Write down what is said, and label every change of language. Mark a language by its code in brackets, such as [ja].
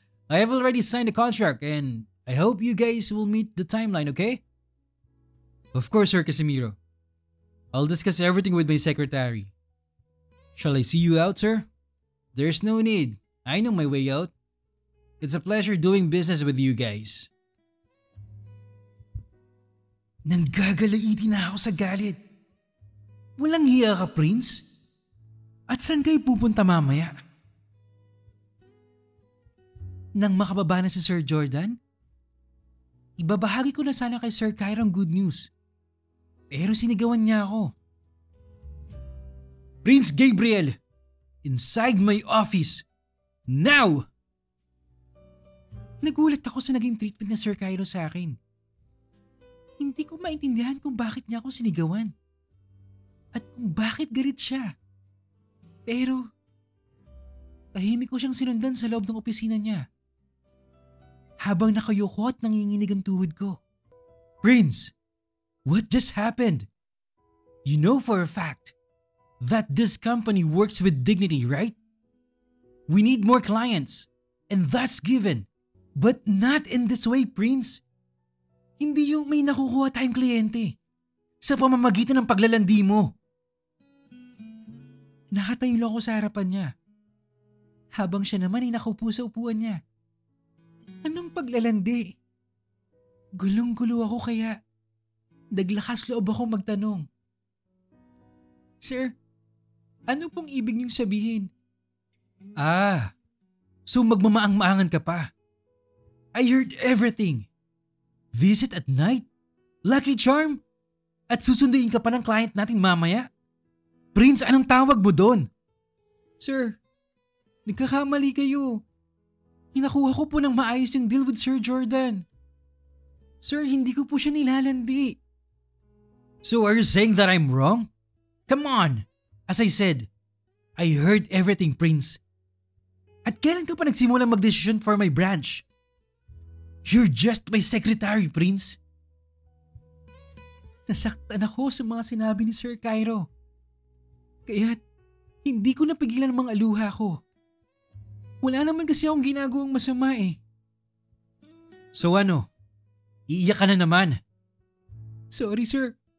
[en] I have already signed the contract and I hope you guys will meet the timeline, okay? Of course, Sir Casimiro. I'll discuss everything with my secretary. Shall I see you out, sir? There's no need. I know my way out. It's a pleasure doing business with you guys. [tl] Nanggagalaiti na ako sa galit. Walang hiya ka, Prince? At saan kayo pupunta mamaya? Nang makababa na si Sir Jordan, ibabahagi ko na sana kay Sir Cairo ang good news. Pero sinigawan niya ako. [en] Prince Gabriel, inside my office, now! [tl] Nagulat ako sa naging treatment ni Sir Cairo sa akin. Hindi ko maintindihan kung bakit niya ako sinigawan. At kung bakit galit siya. Pero, tahimik ko siyang sinundan sa loob ng opisina niya. Habang nakayoko at nanginginig ang tuhod ko. [en] Prince, what just happened? You know for a fact that this company works with dignity, right? We need more clients, and that's given. But not in this way, Prince. [tl] Hindi yung may nakukuha tayong kliyente sa pamamagitan ng paglalandi mo. Nakatayo lang ako sa harapan niya. Habang siya naman ay nakaupo sa upuan niya. Anong paglalandi? Gulong-gulo ako kaya naglakas loob ako magtanong. Sir, ano pong ibig niyong sabihin? [en] So [tl] magmamaang-maangan ka pa. [en] I heard everything. Visit at night? Lucky charm? [tl] At susunduin ka pa ng client natin mamaya? Prince, anong tawag mo doon? Sir, nagkakamali kayo. Hinakuha ko po ng maayos yung [en] deal with [tl] Sir Jordan. Sir, hindi ko po siya nilalandi. [en] So are you saying that I'm wrong? Come on! As I said, I heard everything, Prince. [tl] At kailan ka pa nagsimulang magdesisyon [en] for my branch? You're just my secretary, Prince. [tl] Nasaktan ako sa mga sinabi ni Sir Cairo. Kaya't hindi ko napigilan ang mga luha ko. Wala naman kasi akong ginagawang masama eh. So ano? Iiyak ka na naman? [en] Sorry sir.